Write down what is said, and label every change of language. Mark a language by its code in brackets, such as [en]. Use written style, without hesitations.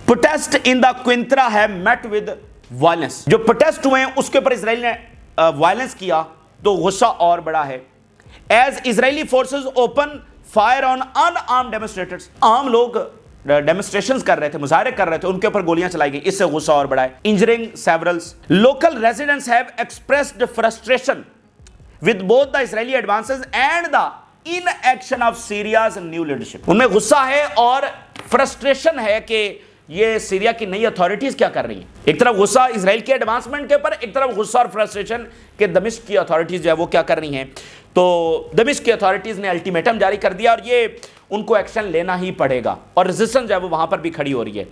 [en] Protest in the country ہے met with violence. [ur] جو protest ہوئے ہیں اس کے اوپر اسرائیل نے وائلنس کیا تو غصہ اور بڑا ہے. [en] As Israeli forces open fire on unarmed demonstrators. [ur] عام لوگ ڈیمونسٹریشنز کر رہے تھے, مظاہرے کر رہے تھے, ان کے اوپر گولیاں چلائی گئی. اس سے غصہ اور بڑھا ہے. [en] Injuring several. Local residents have expressed frustration with both the Israeli advances and the inaction of Syria's new leadership. [ur] ان میں غصہ ہے اور فرسٹریشن ہے کہ یہ سیریا کی نئی اتھارٹیز کیا کر رہی ہیں. ایک طرف غصہ اسرائیل کے ایڈوانسمنٹ کے اوپر, ایک طرف غصہ اور فرسٹریشن کہ دمشق کی اتھارٹیز جو ہے وہ کیا کر رہی ہیں. تو دمشق کی اتھارٹیز نے الٹیمیٹم جاری کر دیا اور یہ ان کو ایکشن لینا ہی پڑے گا, اور ریزسٹنس جو ہے وہ وہاں پر بھی کھڑی ہو رہی ہے.